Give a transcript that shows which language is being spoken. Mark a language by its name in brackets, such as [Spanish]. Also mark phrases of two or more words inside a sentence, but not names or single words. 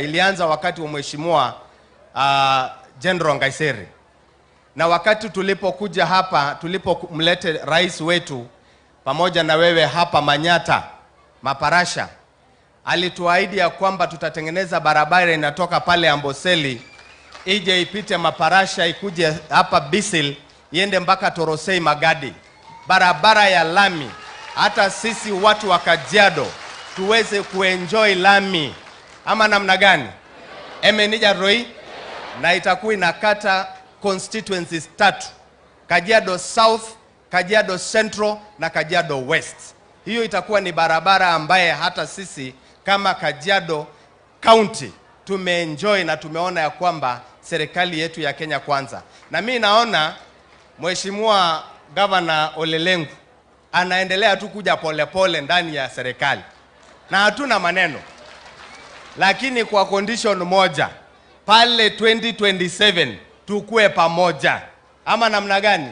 [Swahili] Ilianza wakati wa Mheshimiwa General Ngaiseri, na wakati tulipokuja hapa, tulipomlete rais wetu pamoja na wewe hapa Manyata Maparasha, alituahidi ya kwamba tutatengeneza barabara inatoka pale Amboseli ije ipite Maparasha ikuje hapa Bisil iende mpaka Torosei Magadi, barabara ya lami. Hata sisi watu wa Kajiado tuweze kuenjoy lami, ama namna gani? Emenija Roy, na itakuwa inakata constituencies 3: Kajiado South, Kajiado Central na Kajiado West. Hiyo itakuwa ni barabara ambaye hata sisi kama Kajiado County tumeenjoy na tumeona ya kwamba serikali yetu ya Kenya Kwanza. Na mimi naona Mheshimiwa Governor Olelengu anaendelea tu kuja polepole ndani ya serikali na hatuna maneno, lakini kwa condition moja, pale 2027 tukue pamoja, ama namna gani?